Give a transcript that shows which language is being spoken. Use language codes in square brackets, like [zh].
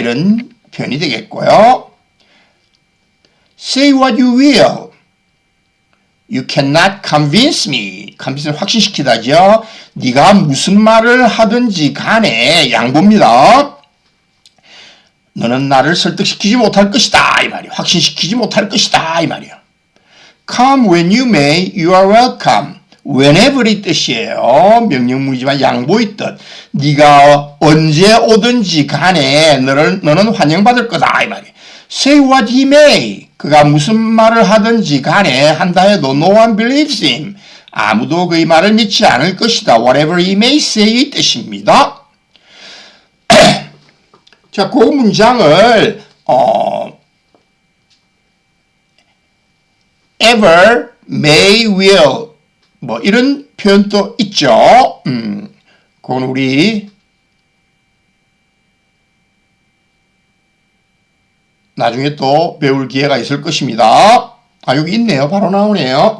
[ko] 이런 표현이 되겠고요. [en] Say what you will. You cannot convince me. [ko] convince는 확신시키다죠. 네가 무슨 말을 하든지 간에 양보입니다. 너는 나를 설득시키지 못할 것이다. 이 말이에요. 확신시키지 못할 것이다. 이 말이에요. [en] Come when you may, you are welcome. [ko] whenever 이 뜻이에요. 명령문이지만 양보의 뜻. 네가 언제 오든지 간에 너는 환영받을 거다. 이 말이에요. [en] Say what he may. [ko] 그가 무슨 말을 하든지 간에 한다 해도 [en] no one believes him. [ko] 아무도 그의 말을 믿지 않을 것이다. [en] Whatever he may say [ko] 이 뜻입니다. 자, 그 문장을 ever, may, will 뭐 이런 표현도 있죠. 그건 우리 나중에 또 배울 기회가 있을 것입니다. 아, 여기 있네요. 바로 나오네요.